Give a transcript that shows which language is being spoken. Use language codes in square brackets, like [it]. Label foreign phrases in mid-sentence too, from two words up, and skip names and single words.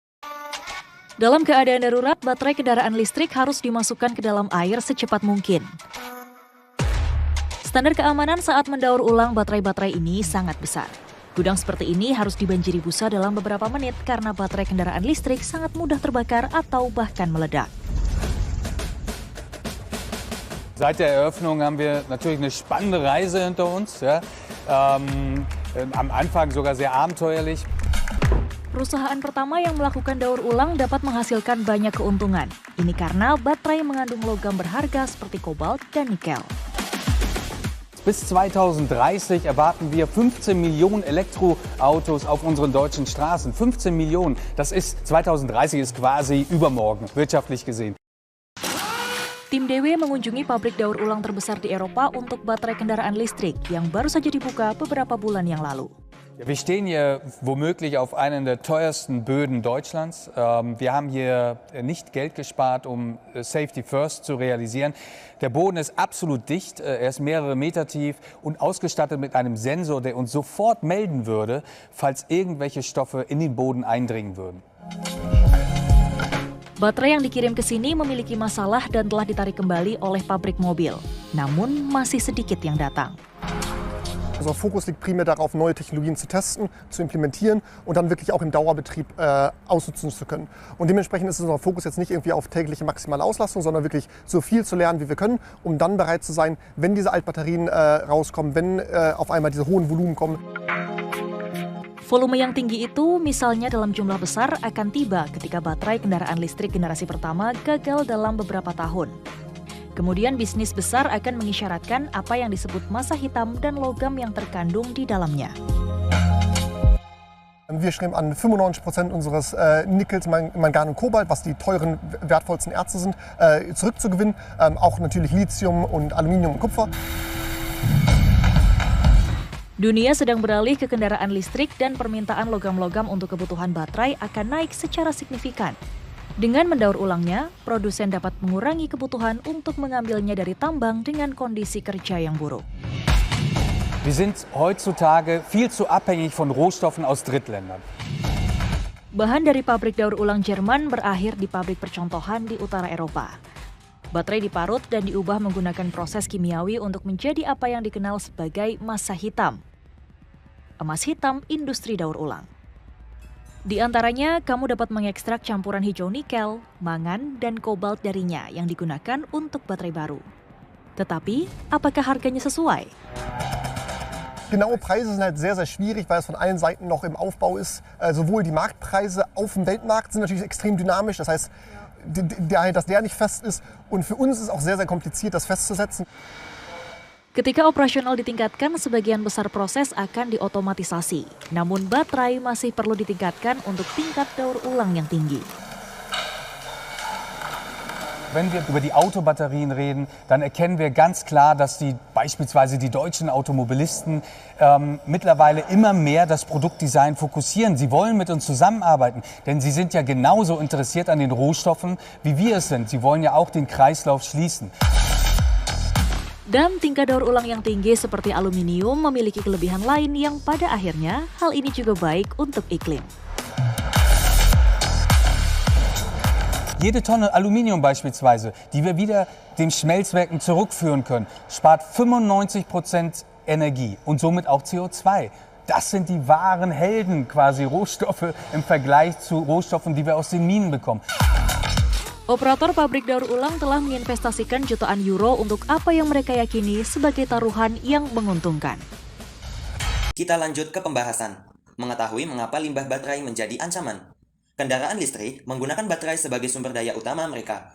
[id] Dalam keadaan darurat, baterai kendaraan listrik harus dimasukkan ke dalam air secepat mungkin. Standar keamanan saat mendaur ulang baterai-baterai ini sangat besar. Gudang seperti ini harus dibanjiri busa dalam beberapa menit karena baterai kendaraan listrik sangat mudah terbakar atau bahkan meledak. [de] Seit der Eröffnung haben wir natürlich eine spannende Reise hinter uns. Ja. Am Anfang sogar sehr abenteuerlich. [id] Perusahaan pertama yang melakukan daur ulang dapat menghasilkan banyak keuntungan. Ini karena baterai mengandung logam berharga seperti kobalt dan nikel. [de] Bis 2030 erwarten wir 15 Millionen Elektroautos auf unseren deutschen Straßen. 15 Millionen, 2030 ist quasi übermorgen, wirtschaftlich gesehen. [id] Tim DW mengunjungi pabrik daur ulang terbesar di Eropa untuk baterai kendaraan listrik yang baru saja dibuka beberapa bulan yang lalu. [de] Ja, wir stehen hier womöglich auf einen der teuersten Böden Deutschlands. Wir haben hier nicht Geld gespart, um [en] Safety First [de] zu realisieren. Der Boden ist absolut dicht, er ist mehrere Meter tief und ausgestattet mit einem Sensor, der uns sofort melden würde, falls irgendwelche Stoffe in den Boden eindringen würden. [id] Baterai yang dikirim ke sini memiliki masalah dan telah ditarik kembali oleh pabrik mobil. Namun masih sedikit yang datang. [de] Unser Fokus liegt primär darauf, neue Technologien zu testen, zu implementieren und dann wirklich auch im Dauerbetrieb ausnutzen zu können. Und dementsprechend ist unser Fokus jetzt nicht irgendwie auf tägliche maximale Auslastung, sondern wirklich so viel zu lernen, wie wir können, um dann bereit zu sein, wenn diese Altbatterien rauskommen, wenn auf einmal diese hohen Volumen kommen. [id] Volume yang tinggi itu misalnya dalam jumlah besar akan tiba ketika baterai kendaraan listrik generasi pertama gagal dalam beberapa tahun. Kemudian bisnis besar akan mengisyaratkan apa yang disebut masa hitam dan logam yang terkandung di dalamnya. [de] Wir streben an, 95% unseres Nickels, Mangan und Kobalt, was die teuren, wertvollsten Erze sind, zurückzugewinnen. Auch natürlich Lithium und Aluminium und Kupfer. [id] Dunia sedang beralih ke kendaraan listrik dan permintaan logam-logam untuk kebutuhan baterai akan naik secara signifikan. Dengan mendaur ulangnya, produsen dapat mengurangi kebutuhan untuk mengambilnya dari tambang dengan kondisi kerja yang buruk. [de] Wir sind heutzutage viel zu abhängig von Rohstoffen aus Drittländern. [id] Bahan dari pabrik daur ulang Jerman berakhir di pabrik percontohan di utara Eropa. Baterai diparut dan diubah menggunakan proses kimiawi untuk menjadi apa yang dikenal sebagai massa hitam. Emas hitam industri daur ulang. Di antaranya, kamu dapat mengekstrak campuran hijau nikel, mangan, dan kobalt darinya yang digunakan untuk baterai baru. Tetapi, apakah harganya sesuai? [de] Genaue Preise sind halt sehr, sehr schwierig, weil es von allen Seiten noch im Aufbau ist. Sowohl die Marktpreise auf dem Weltmarkt sind natürlich extrem dynamisch, das heißt, dass der nicht fest ist. Und für uns ist es auch sehr, sehr kompliziert, das festzusetzen. [id] Ketika operasional ditingkatkan, sebagian besar proses akan diotomatisasi. Namun baterai masih perlu ditingkatkan untuk tingkat daur ulang yang tinggi. [de] Wenn wir über die Autobatterien reden, dann erkennen wir ganz klar, dass beispielsweise die deutschen Automobilisten mittlerweile immer mehr das Produktdesign fokussieren. Sie wollen mit uns zusammenarbeiten, denn sie sind ja genauso interessiert an den Rohstoffen, wie wir es sind. Sie wollen ja auch den Kreislauf schließen. [id] Dan tingkat daur ulang yang tinggi seperti aluminium memiliki kelebihan lain yang pada akhirnya hal ini juga baik untuk iklim. [de] Jede Tonne Aluminium beispielsweise, die wir wieder den Schmelzwerken zurückführen können, spart 95% Energie und somit auch CO2. Das sind die wahren Helden, quasi Rohstoffe im Vergleich zu Rohstoffen, die wir aus den Minen bekommen. [id] Operator pabrik daur ulang telah menginvestasikan jutaan euro untuk apa yang mereka yakini sebagai taruhan yang menguntungkan. Kita lanjut ke pembahasan. Mengetahui mengapa limbah baterai menjadi ancaman. Kendaraan listrik menggunakan baterai sebagai sumber daya utama mereka.